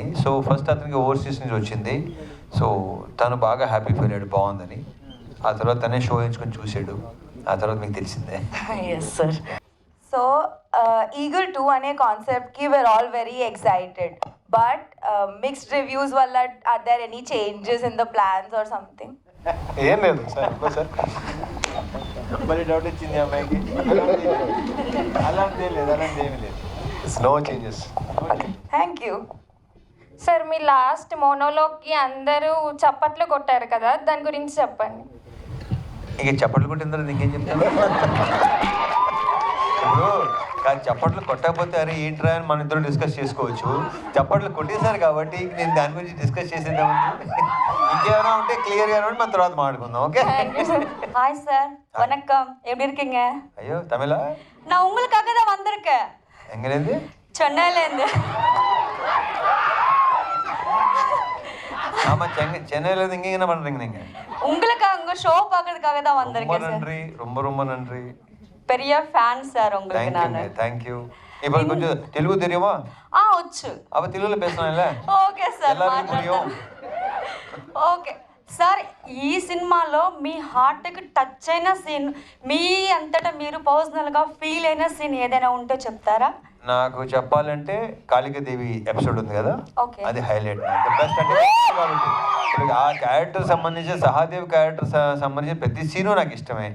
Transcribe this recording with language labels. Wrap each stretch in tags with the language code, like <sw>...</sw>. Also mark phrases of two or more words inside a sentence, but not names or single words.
<te>సో ఫస్ట్ అతనికి ఓవర్సీస్ నుంచి వచ్చింది. సో తను బాగా</te> <en>happy feel</en> <te>అయ్యాడు, బాగుందని. ఆ తర్వాత తనే షో ఎంచుకొని చూసాడు. ఆ తర్వాత మీకు తెలిసిందే.</te> <en>Yes sir. So Eagle 2</en> <te>అనే కాన్సెప్ట్కి</te> <en>we are all very excited, but mixed reviews వల్ల are there any changes in the plans or something?</en> <te>ఏం లేదు సార్. సార్ మరి డౌట్ వచ్చింది అమ్మాయికి. అలాంటి లేదు, అలాంటి ఏమీ లేదు.</te> <en>నో చేంజెస్. థ్యాంక్ యూ.</en> <te>సార్, మీ</te> <en>last monologueకి</en> <te>అందరూ చప్పట్లు కొట్టారు కదా, దాని గురించి చెప్పండి. ఇక చప్పట్లు కొట్టిన తర్వాత ఇంకేం చెప్తాను? ఇప్పుడు కాదు, చప్పట్లు కొట్టకపోతే అరే ఏంట్రా అని మన ఇద్దరు డిస్కస్ చేసుకోవచ్చు. చప్పట్లు కొట్టేశారు కాబట్టి నేను దాని గురించి డిస్కస్ చేసేద్దామంటే ఇంకేమైనా ఉంటే క్లియర్గా ఉంటే మన తర్వాత మాట్లాడుకుందాం. ఓకే?</te> <ta>ஹாய் சார், வணக்கம். எப்படி இருக்கீங்க?</ta> <te>అయ్యో తమిళ?</te> <ta>நான் உங்களுக்காக தான் வந்திருக்கேன்.</ta> <te>ఎంగనేది? చెన్నైలేందు.</te> <ta>ஆமா, சென்னையில இருந்து இங்க என்ன பண்றீங்க நீங்க? உங்களுக்காக உங்க ஷோ பார்க்கிறதுக்காக தான் ரொம்ப வந்திருக்கேன் சார். நன்றி, ரொம்ப நன்றி. பெரிய ஃபேன் சார் உங்களுக்கு நானு.</ta> <en>థ్యాంక్ యూ.</en> <ta>இப்போ</ta> <te>కొంచెం తెలుగు</te> <ta>தெரியுமா?</ta> <te>వచ్చు.</te> <ta>அப்ப తెలుగులో பேசலாம்ல?</ta> <en>ఓకే సార్,</en> <ta>எல்லாருக்கும் புரியும்.</ta> <en>ఓకే సార్.</en> <te>ఈ సినిమాలో మీ హార్ట్కి టచ్ అయిన సీన్, మీ అంతటా మీరు</te> <en>personalగా feel</en> <te>అయిన సీన్ ఏదైనా ఉంటే చెప్తారా? నాకు చెప్పాలంటే కాళికాదేవి ఎపిసోడ్ ఉంది కదా, ఓకే. అది హైలైట్. బెస్ట్ అంటే కాబట్టి ఇప్పుడు ఆ క్యారెక్టర్ సంబంధించి, సహాదేవ్ క్యారెక్టర్ సంబంధించిన ప్రతి సీను నాకు ఇష్టమే.</te>